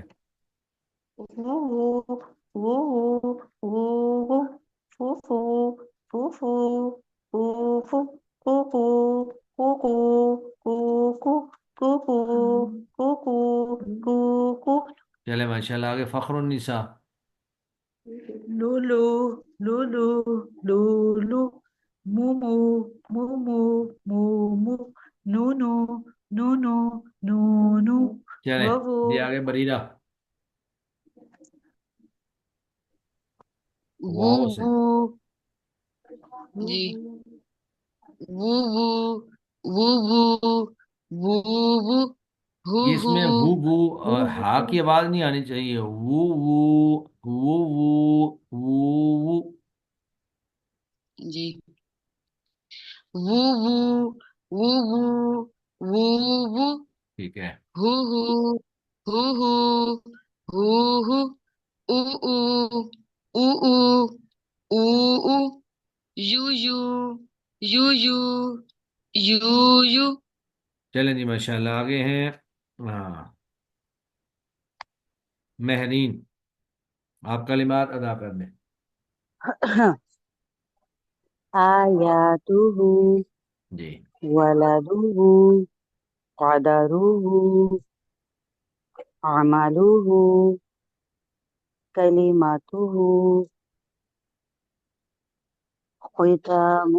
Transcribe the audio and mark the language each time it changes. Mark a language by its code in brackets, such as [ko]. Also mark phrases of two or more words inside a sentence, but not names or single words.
[ur] وہ وہ وہ فو فو فو فو فو فو کو کو کو کو کو کو کو کو کو چلیں [ar] ماشاء اللہ [ur] آگے فخر النساء۔ لو لو لو لو لو لو مومو مومو مومو نو نو نو نو نو نو چلیں بابو جی آگے بریرہ، وو واو سے۔ وو جی، وو وو وو وو وو وو ہو یہ اس ہو میں وو وو ہا کی آواز نہیں آنی چاہیے، وو وو وو وو وو وو جی، وو وو وو وو وو وو ٹھیک ہے۔ ہو ہو ہو ہو ہو ہو او او او او او او یو یو یو یو یو یو چلیں جی [ar] ماشاء اللہ [ur] آگے ہیں ہاں مہرین، آپ کلمات ادا کر دیں۔ [ar] آیاتہ [ur] جی [ar] ولدہ قدرہ عملہ کلمتہ ختامہ